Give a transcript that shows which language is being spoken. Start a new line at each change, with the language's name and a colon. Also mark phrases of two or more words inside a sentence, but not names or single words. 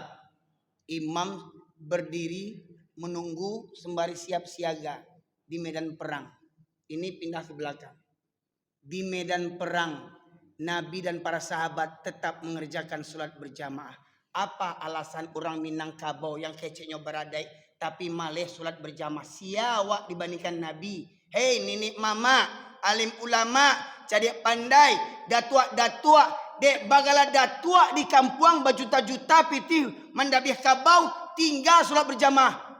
Indonesian: Imam berdiri menunggu sembari siap siaga di medan perang. Ini pindah ke belakang. Di medan perang, Nabi dan para sahabat tetap mengerjakan sholat berjamaah.
Minangkabau: Apa alasan orang Minangkabau yang keceknya beradai tapi malih solat berjamaah siawak dibandingkan Nabi. Hei nenek mama, alim ulama, cari pandai, datua-datua, dek bagala datua di kampung berjuta-juta pitih mendabih kabau tinggal solat berjamaah.